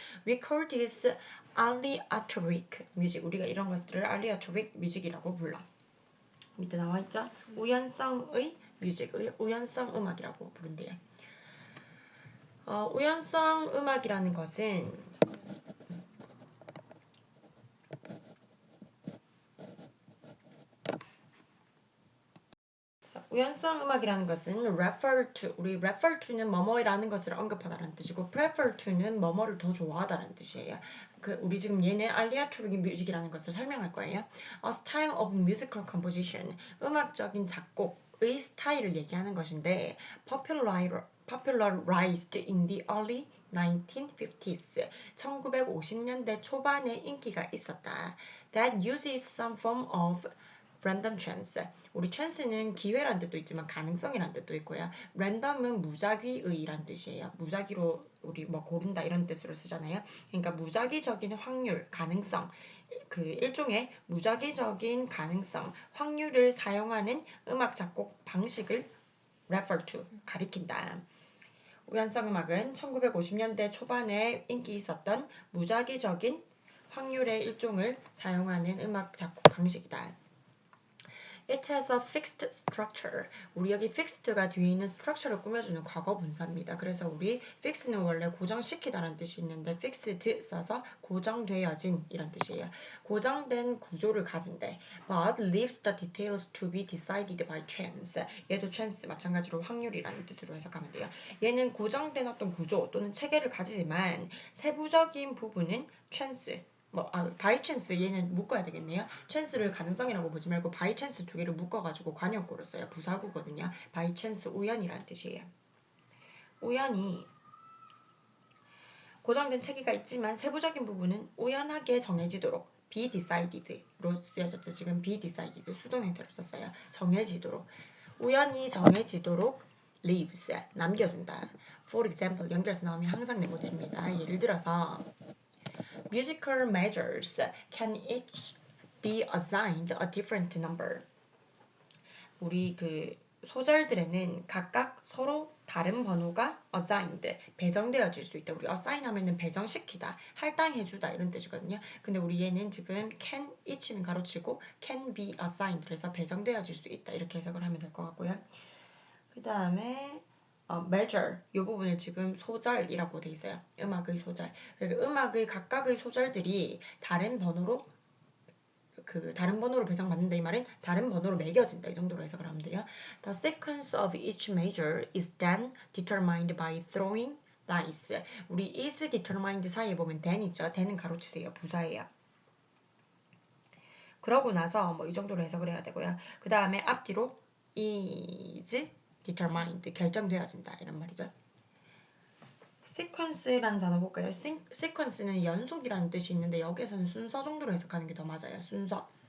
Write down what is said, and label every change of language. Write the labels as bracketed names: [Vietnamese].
[English] We call this aleatoric music. [Korean] 우리가 이런 것들을 aleatoric music이라고 불러. 밑에 나와있죠? 우연성의 뮤직, 우연성 음악이라고 부른대요. 우연성 음악이라는 것은 우연성 음악이라는 것은 refer to, 우리 refer to는 뭐뭐라는 것을 언급하다라는 뜻이고 prefer to는 뭐뭐를 더 좋아하다라는 뜻이에요. 우리 지금 얘네 aleatoric music이라는 것을 설명할 거예요. [English] A style of musical composition, [Korean] 음악적인 작곡의 스타일을 얘기하는 것인데 [English] popularized in the early 1950s, [Korean] 1950년대 초반에 인기가 있었다. [English] That uses some form of random chance. [Korean] 우리 chance는 기회란 뜻도 있지만 가능성이란 뜻도 있고요. random은 무작위의란 뜻이에요. 무작위로 우리 뭐 고른다 이런 뜻으로 쓰잖아요. 그러니까 무작위적인 확률, 가능성, 그 일종의 무작위적인 가능성, 확률을 사용하는 음악 작곡 방식을 refer to, 가리킨다. 우연성 음악은 1950년대 초반에 인기 있었던 무작위적인 확률의 일종을 사용하는 음악 작곡 방식이다. [English] It has a fixed structure. [Korean] 우리 여기 fixed가 뒤에 있는 structure를 꾸며주는 과거 분사입니다. 그래서 우리 fix는 원래 고정시키다라는 뜻이 있는데 fixed 써서 고정되어진 이런 뜻이에요. 고정된 구조를 가진대. [English] But leaves the details to be decided by chance. [Korean] 얘도 chance 마찬가지로 확률이라는 뜻으로 해석하면 돼요. 얘는 고정된 어떤 구조 또는 체계를 가지지만 세부적인 부분은 chance. by chance 얘는 묶어야 되겠네요. chance를 가능성이라고 보지 말고 by chance 두 개를 묶어가지고 관용구로 써요. 부사구거든요. by chance 우연이라는 뜻이에요. 우연히 고정된 체계가 있지만 세부적인 부분은 우연하게 정해지도록 be decided로 쓰여졌죠. 지금 be decided 수동 형태로 썼어요. 정해지도록 우연히 정해지도록 leaves 남겨둔다. [English] For example [Korean] 연결해서 나오면 항상 네모칩니다. 예를 들어서 [English] Musical measures can each be assigned a different number. [Korean] 우리 소절들에는 각각 서로 다른 번호가 assigned, 배정되어질 수 있다. 우리 assign 하면은 배정시키다, 할당해주다 이런 뜻이거든요. 근데 우리 얘는 지금 can each는 가로치고 can be assigned 그래서 배정되어질 수 있다 이렇게 해석을 하면 될 것 같고요. 그 다음에 measure 이 부분을 지금 소절이라고 돼 있어요. 음악의 소절. 그러니까 음악의 각각의 소절들이 다른 번호로 배정받는다 이 말은 다른 번호로 매겨진다 이 정도로 해석을 하면 돼요. [English] The sequence of each measure is then determined by throwing dice. [Korean] 우리 is determined 사이에 보면 then 있죠. then은 가로치세요. 부사예요. 그러고 나서 뭐 이 정도로 해석을 해야 되고요. 그 다음에 앞뒤로 is determined 결정되어진다 이런 말이죠. sequence라는 단어 볼까요? sequence는 연속이라는 뜻이 있는데 여기에서는 순서 정도로 해석하는 게 더 맞아요. 순서.